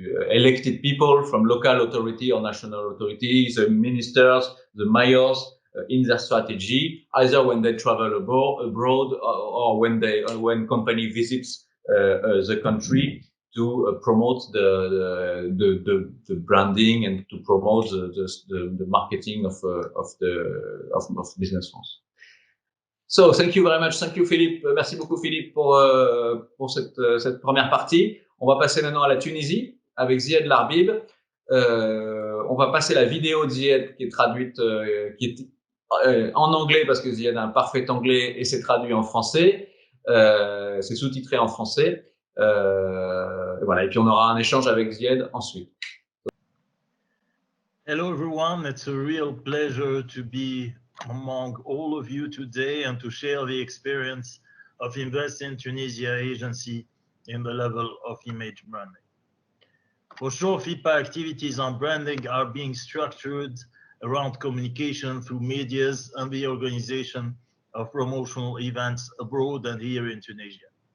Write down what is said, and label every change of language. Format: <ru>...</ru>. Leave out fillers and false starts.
<en>elected people from local authority or national authorities, the ministers, the mayors, in their strategy, either when they travel abroad or when company visits the country to promote the branding and to promote the marketing of Business France. So, thank you very much. Thank you, Philippe.</en> <fr>Merci beaucoup, Philippe, pour cette première partie. On va passer maintenant à la Tunisie avec Ziad Larbib. On va passer la vidéo de Ziad qui est traduite, qui est en anglais parce que Ziad a un parfait anglais et c'est traduit en français. C'est sous-titré en français. Voilà. Et puis on aura un échange avec Ziad ensuite.</fr> <en>Hello, everyone. It's a real pleasure to be among all of you today and to share the experience of Invest in Tunisia agency in the level of image branding. For sure, FIPA activities on branding are being structured around communication through medias and the organization of promotional events abroad and here in Tunisia.</en>